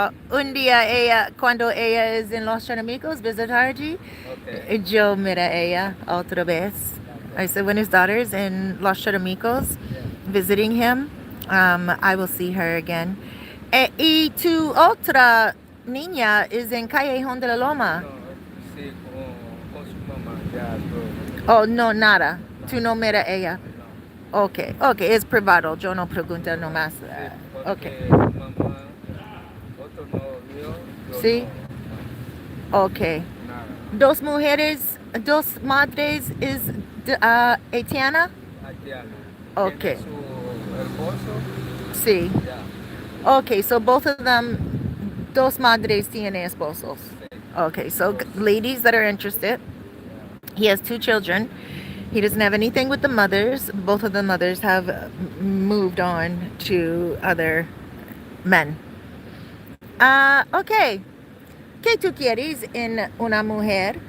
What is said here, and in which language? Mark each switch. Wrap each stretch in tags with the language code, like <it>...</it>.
<es>Un día ella, cuando ella es en Los Charamicos, visitar allí, Okay. yo mira ella otra vez.</es> <en>I said when his daughter's in Los Charamicos, Yeah. visiting him, I will see her again.</en> <es>Y tu otra niña is en Callejón de la Loma. No, sí, con su mamá, ya todo. Oh, no, nada. No, Tu no mira ella. no. Okay, okay, es privado. Yo no pregunto nomás. Sí, Okay, porque mamá, otro novio, yo sí, okay. no, nada. Dos mujeres, dos madres is Etiana. Haitiana. Okay, Tiene su esposo, sí. ya.</es> <en>Okay, so both of them,</en> <es>dos madres tienen esposos. Sí.</es> <en>Okay, so</en> <es>Dos.</es> <en>ladies that are interested, Yeah. he has two children. He doesn't have anything with the mothers. Both of the mothers have moved on to other men. Okay.</en> <es>¿Qué tú quieres en una mujer?</es>